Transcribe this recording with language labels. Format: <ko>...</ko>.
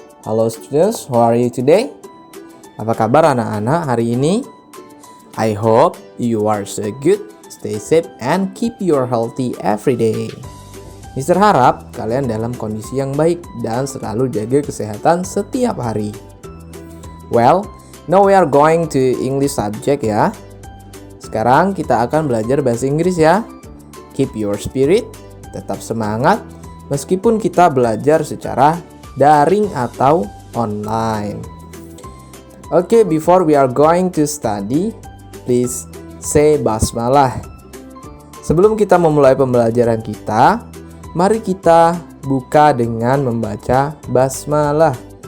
<en>Halo students, how are you today?</en> <id>Apa kabar anak-anak hari ini?</id> <en>I hope you are so good, stay safe and keep your healthy every day.</en> <id>Mister harap kalian dalam kondisi yang baik dan selalu jaga kesehatan setiap hari.</id> <en>Well, now we are going to English subject ya.</en> <id>Sekarang kita akan belajar bahasa Inggris ya.</id> <en>Keep your spirit,</en> <id>tetap semangat meskipun kita belajar secara daring atau online.</id> <en>Okay, before we are going to study, please say basmalah.</en> <id>Sebelum kita memulai pembelajaran kita, mari kita buka dengan membaca basmalah.</id>